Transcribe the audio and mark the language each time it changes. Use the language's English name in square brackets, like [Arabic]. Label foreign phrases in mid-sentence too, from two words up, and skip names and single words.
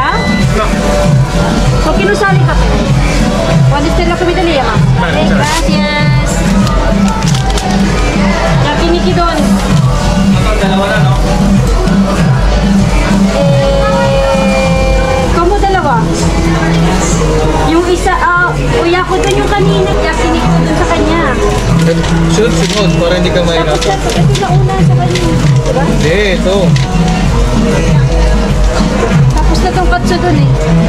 [Spanish] No. ¿Por qué no sale papel? Cuando esté la comida le llama. Vale, Ok, gracias. Yakinikidon. [Filipino] ¿Cómo dalawa? Yung isa, Oyakodon yung kanina, Yakinikidon sa kanya. Sunod, para hindi ka mahirap. Tapos ito na una sa kanya. Diba? Hindi, ito. Tapos na tong katsu dun eh.